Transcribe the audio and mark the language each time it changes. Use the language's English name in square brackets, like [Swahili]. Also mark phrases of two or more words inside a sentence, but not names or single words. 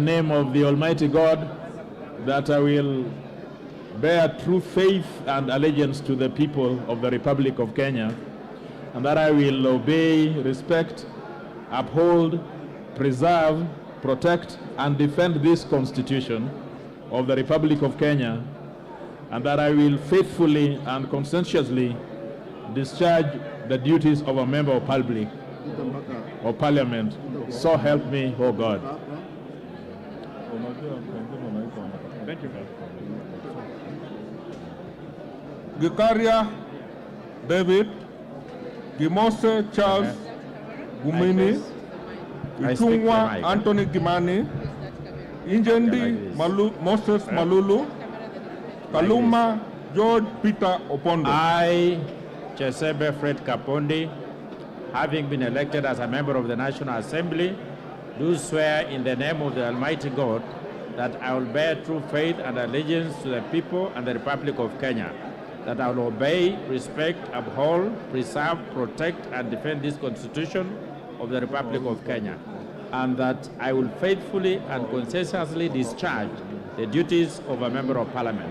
[English] name of the Almighty God that I will bear true faith and allegiance to the people of the Republic of Kenya, and that I will obey, respect, uphold, preserve, protect, and defend this Constitution of the Republic of Kenya, and that I will faithfully and conscientiously discharge the duties of a member of Parliament. So help me, oh God. Thank you. Gikaria David, Gimose Charles Gumini, Itungwa Anthony Gimani, Injendi Moses Malulu, Kaluma George Peter Opondo. I, Chesebe Fred Kapondi, having been elected as a member of the National Assembly, do swear in the name of the Almighty God that I will bear true faith and allegiance to the people and the Republic of Kenya, that I will obey, respect, uphold, preserve, protect, and defend this Constitution of the Republic of Kenya, and that I will faithfully and conscientiously discharge the duties of a Member of Parliament.